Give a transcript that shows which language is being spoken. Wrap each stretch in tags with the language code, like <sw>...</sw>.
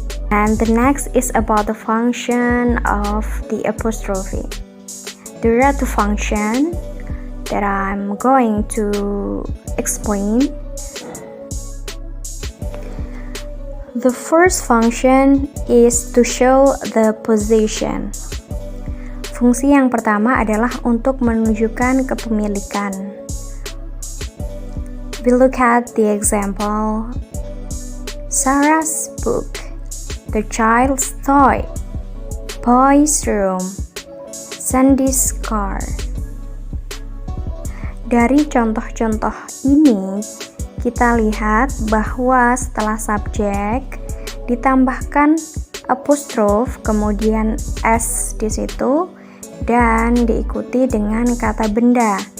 <en>And the next is about the function of the apostrophe. There are two functions that I'm going to explain. The first function is to show the position.</en> <id>Fungsi yang pertama adalah untuk menunjukkan kepemilikan.</id> <en>We look at the example. Sarah's book, the child's toy, boy's room, Sandy's car.</en> <id>Dari contoh-contoh ini, kita lihat bahwa setelah subjek ditambahkan apostrof, kemudian s di situ, dan diikuti dengan kata benda.</id>